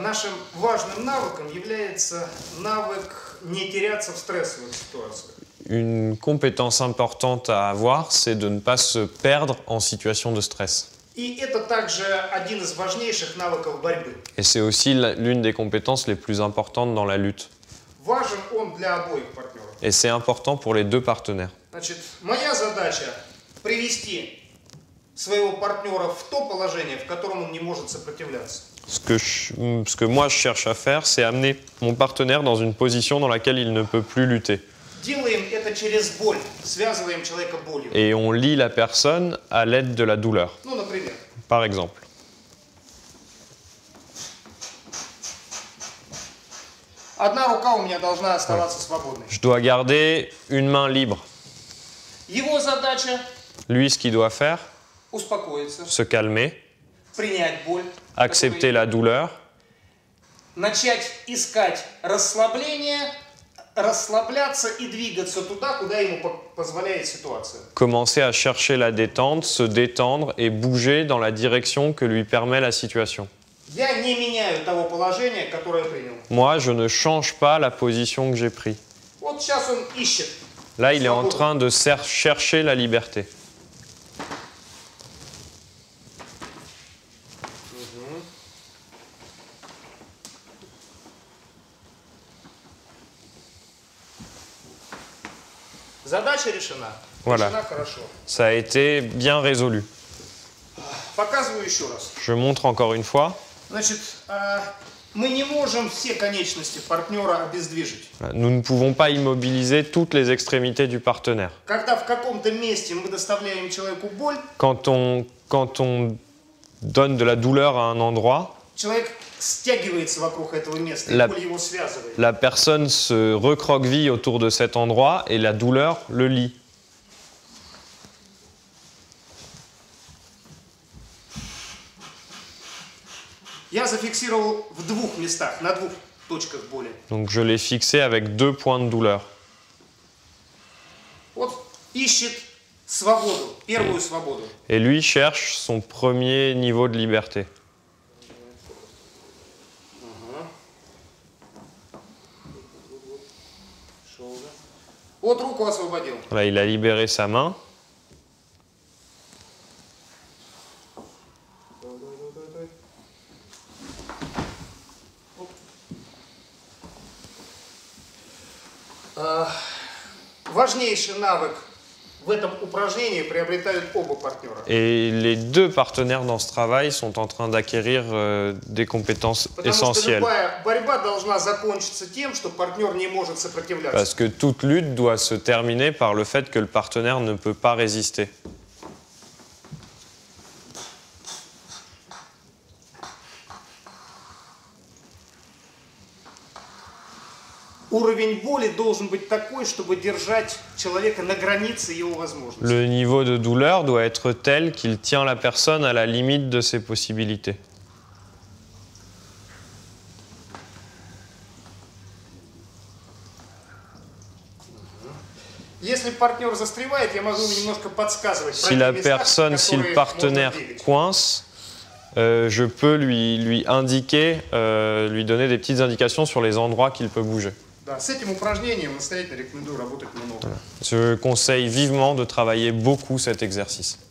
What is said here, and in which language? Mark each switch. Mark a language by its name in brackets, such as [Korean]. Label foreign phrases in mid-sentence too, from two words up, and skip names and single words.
[Russian] Нашим важным навыком является навык не теряться в стрессовых ситуациях. [French] Une compétence importante à avoir, c'est de ne pas se perdre en situation de stress. [Russian] И это также один из важнейших навыков борьбы. [French] Et c'est aussi l'une des compétences les plus importantes dans la lutte. [Russian] Важен он для обоих партнеров. [French] Et c'est important pour les deux partenaires. [Russian] Значит, моя задача привести своего партнера в то положение, в котором он не может сопротивляться. [French] Ce que moi je cherche à faire, c'est amener mon partenaire dans une position dans laquelle il ne peut plus lutter. [Russian] Делаем это через боль, связываем человека болью. [French] Et on lie la personne à l'aide de la douleur. [Russian] Ну, например, [French] Par exemple, [Russian] одна рука у меня должна оставаться свободной. [French] je dois garder une main libre. [Russian] Его задача [French] Lui, ce qu'il doit faire, [Russian] успокоиться, [French] se calmer, [Russian] принять боль, [French] accepter la douleur, [Russian] начать искать расслабление, расслабляться и двигаться туда, куда ему позволяет ситуация. [French] commencer à chercher la détente, se détendre et bouger dans la direction que lui permet la situation. [Russian] Я не меняю того положения, которое принял. [French] Moi, je ne change pas la position que j'ai prise. [Russian] Вот сейчас он ищет. [French] Là, il est en train de chercher la liberté. [Russian] Задача решена. [French] Voilà. [Russian] Решена хорошо. [French] Ça a été bien résolu. [Russian] Показываю еще раз. [French] Je montre encore une fois. [Russian] Значит, мы не можем все конечности партнера обездвижить. [French] Nous ne pouvons pas immobiliser toutes les extrémités du partenaire. [Russian] Когда в каком-то месте мы доставляем человеку боль, [French] Quand on donne de la douleur à un endroit, [Russian] человек стягивается вокруг этого места, и [French] La- [Russian] боль его связывает. [French] la personne se recroqueville autour de cet endroit et la douleur le lie. [Russian] Я зафиксировал в двух местах, на двух точках боли. [French] Donc je l'ai fixé avec 2 points de douleur. [Russian] Вот ищет свободу, первую свободу. [French] Et lui cherche son premier niveau de liberté. [Russian] Вот руку освободил. [French] Là, il a libéré sa main. [Russian] Важнейший навык в этом упражнении приобретают оба партнера. [French] Et les deux partenaires dans ce travail sont en train d'acquérir des compétences [Russian] Потому что [French] essentielles. [Russian] любая борьба должна закончиться тем, что партнер не может сопротивляться. [French] Parce que toute lutte doit se terminer par le fait que le partenaire ne peut pas résister. [Russian] Уровень боли должен быть такой, чтобы держать человека на границе его возможностей. [French] Le niveau de douleur doit être tel qu'il tient la personne à la limite de ses possibilités. [Russian] Если партнер застревает, я могу немножко подсказывать. [French] Si la personne, si le partenaire coince, je peux lui indiquer, lui donner des petites indications sur les endroits qu'il peut bouger. [Russian] Да, с этим упражнением настоятельно рекомендую работать много. [French] Je conseille vivement de travailler beaucoup cet exercice.